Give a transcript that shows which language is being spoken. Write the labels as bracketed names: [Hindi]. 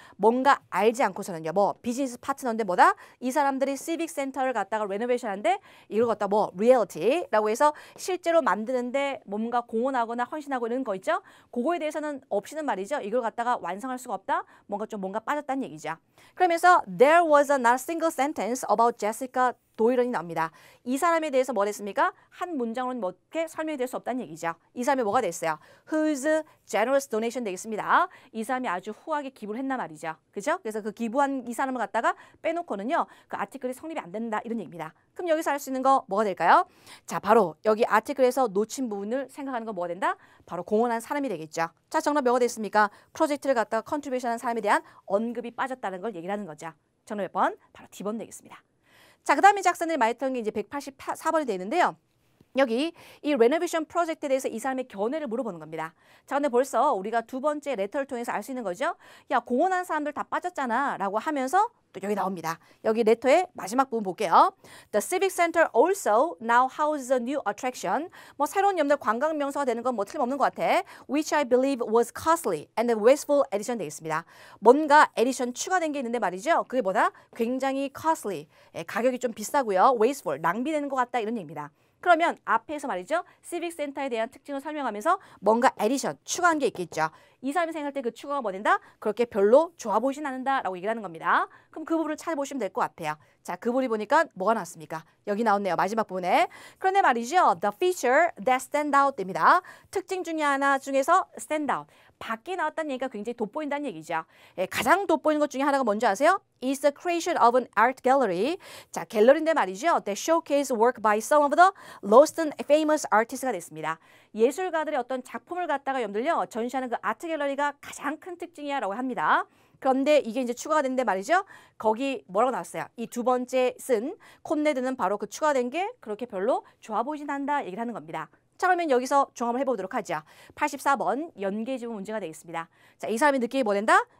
[Korean] 뭔가 알지 않고서는요. 뭐 비즈니스 파트너인데 뭐다? 이 사람들이 시빅 센터를 갖다가 레노베이션하는데 이걸 갖다 뭐 리얼리티라고 해서 실제로 만드는데 뭔가 공헌하거나 헌신하고 이런 거 있죠. 그거에 대해서는 없이는 말이죠. 이걸 갖다가 완성할 수가 없다. 뭔가 빠졌다는 얘기죠. 그러면서 [English] there was not a single sentence about Jessica 도일런이 나옵니다. [Korean] 이 사람에 대해서 뭐 됐습니까? 한 문장으로는 뭐게 설명이 될 수 없다는 얘기죠. 이 사람이 뭐가 됐어요? [English] Whose generous donation 되겠습니다. [Korean] 이 사람이 아주 후하게 기부를 했나 말이죠. 그죠? 그래서 그 기부한 이 사람을 갖다가 빼놓고는요. 그 아티클이 성립이 안 된다 이런 얘기입니다. 그럼 여기서 알 수 있는 거 뭐가 될까요? 자, 바로 여기 아티클에서 놓친 부분을 생각하는 거 뭐가 된다? 바로 공헌한 사람이 되겠죠. 자, 정답 뭐가 됐습니까? 프로젝트를 갖다가 컨트리뷰션한 사람에 대한 언급이 빠졌다는 걸 얘기를 하는 거죠. 정답 몇 번? 바로 D번 되겠습니다. 자, 그 다음에 작성들이 많이 했던 게 이제 184번이 되는데요. 여기 이 레노베이션 프로젝트에 대해서 이 사람의 견해를 물어보는 겁니다. 자, 근데 벌써 우리가 두 번째 레터를 통해서 알 수 있는 거죠. 야, 공헌한 사람들 다 빠졌잖아 라고 하면서 또 여기 나옵니다. 여기 레터의 마지막 부분 볼게요. [English] The Civic Center also now houses a new attraction. [Korean] 뭐 새로운 여러분들 관광 명소가 되는 건 뭐 틀림없는 것 같아. [English] Which I believe was costly and a wasteful addition 되겠습니다. [Korean] 뭔가 에디션 추가된 게 있는데 말이죠. 그게 뭐다? 굉장히 costly. 가격이 좀 비싸고요. wasteful. 낭비되는 것 같다 이런 얘기입니다. 그러면 앞에서 말이죠. 시빅 센터에 대한 특징을 설명하면서 뭔가 에디션, 추가한 게 있겠죠. 이 사람이 생각할 때 그 추가가 뭐 된다? 그렇게 별로 좋아 보이진 않는다 라고 얘기를 하는 겁니다. 그럼 그 부분을 찾아보시면 될 것 같아요. 자, 그 부분이 보니까 뭐가 나왔습니까? 여기 나왔네요. 마지막 부분에. 그런데 말이죠. [English] The feature that stand out 됩니다. [Korean] 특징 중에 하나 중에서 stand out. 밖에 나왔다는 얘기가 굉장히 돋보인다는 얘기죠. 가장 돋보이는 것 중에 하나가 뭔지 아세요? [English] Is the creation of an art gallery. [Korean] 자, 갤러리인데 말이죠. [English] That showcase work by some of the lost and famous artists가 됐습니다. [Korean] 예술가들의 어떤 작품을 갖다가 여러분들요. 전시하는 그 아트 갤러리가 가장 큰 특징이야 라고 합니다. 그런데 이게 이제 추가가 됐는데 말이죠. 거기 뭐라고 나왔어요? 이 두 번째 쓴 콘네드는 바로 그 추가된 게 그렇게 별로 좋아 보이진 않다 얘기를 하는 겁니다. 자, 그러면 여기서 종합을 해보도록 하죠. 84번 연계 지문 문제가 되겠습니다. 자, 이 사람이 느끼기 뭐 된다?